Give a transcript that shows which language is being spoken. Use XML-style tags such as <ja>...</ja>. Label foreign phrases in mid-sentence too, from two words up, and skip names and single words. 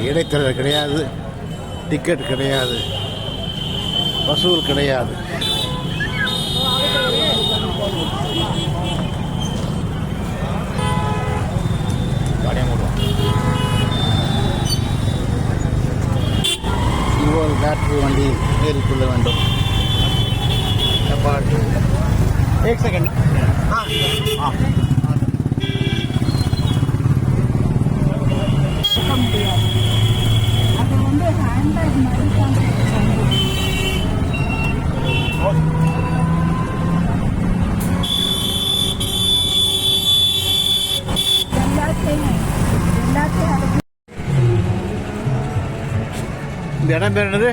<ta>இடைத்தரகர் கிடையாது, டிக்கெட் கிடையாது, வசூல் கிடையாது. இவ்வளவு பேட்டரி வண்டியில் ஏறிக்கொள்ள வேண்டும்.</ta> <hi>एक सेकंड. हाँ हाँ</hi> <ta>அது வந்து ஹேண்ட்பேக் மாதிரி தான். இந்த இடம் பேர் என்னது?</ta>